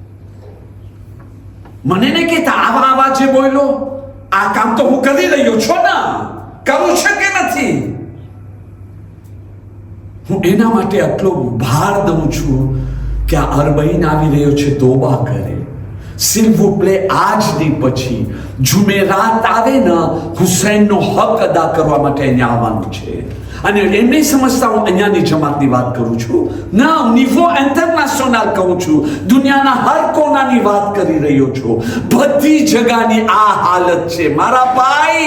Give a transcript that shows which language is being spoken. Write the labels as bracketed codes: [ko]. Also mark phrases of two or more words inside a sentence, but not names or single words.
[gu] મને નહીં કહેતા આવા અવાજે બોલો. આ કામ તો હું કરી રહ્યો છું ને, કરું છે કે નથી? હું એના માટે આટલો ભાર દઉં છું કે આ અરબઈન આવી રહ્યો છે, તોબા કરે. [fr] s'il vous plaît [gu] આજની પછી જુમેરાત આવે ને, હુસૈનનો હક અદા કરવા માટે અહીંયા આવવાનું છે. અને એમ નહીં સમજતા હું અહીંયાની જમાતની વાત કરું છું, ના, [fr] niveau international [gu] કહું છું. દુનિયાના હર કોનાની વાત કરી રહ્યો છું. બધી જગાની આ હાલત છે મારા ભાઈ.